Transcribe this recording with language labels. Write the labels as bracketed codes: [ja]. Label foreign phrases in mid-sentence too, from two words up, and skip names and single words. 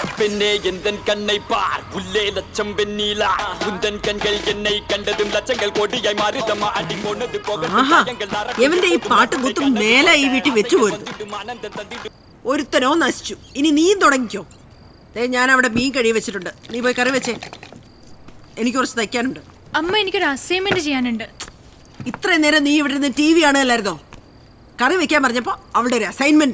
[ta] பெண்ணே எந்தன் கண்ணை பார் உள்ளே லட்சம் வெண்ணீலா உந்தன் கண்கள் என்னை கண்டதும் லட்சங்கள் கோடியாய் மாறுதமா அடி போனது [ml] എവന്റെ ഈ പാട്ടും കുത്തും മേലെ ഈ വീട്ടിൽ വെച്ചു പോരുന്നു. ഒരുത്തനോ നശിച്ചു. ഇനി നീയും തുടങ്ങിക്കോ. ഞാൻ അവിടെ മീൻ കഴി വെച്ചിട്ടുണ്ട്, നീ പോയി കറി വെച്ചേ. എനിക്ക് കുറച്ച് തയ്ക്കാനുണ്ട്. അമ്മ എനിക്കൊരു അസൈൻമെന്റ് ചെയ്യാനുണ്ട്. ഇത്രയും നേരം നീ ഇവിടെ നിന്ന് TV കാണുകയല്ലായിരുന്നോ? കറി വെക്കാൻ പറഞ്ഞപ്പോ അവളുടെ ഒരു അസൈൻമെന്റ്